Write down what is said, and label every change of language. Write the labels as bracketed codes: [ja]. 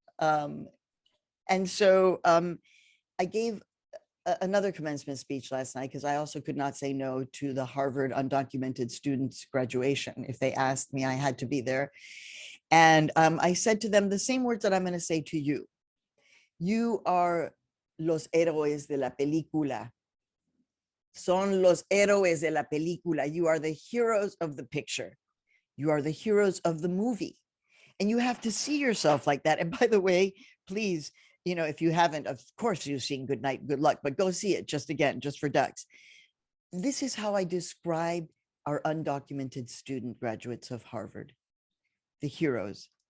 [en] And so I gave another commencement speech last night because I also could not say no to the Harvard undocumented students graduation. If they asked me, I had to be there. And I said to them the same words that I'm going to say to you. You are [es] los héroes de la película. Son los héroes de la película. [en] You are the heroes of the picture. You are the heroes of the movie. And you have to see yourself like that. And by the way, please, you know, if you haven't, of course you've seen Good Night, Good Luck, but go see it just for ducks. This is how I describe our undocumented student graduates of Harvard, the heroes.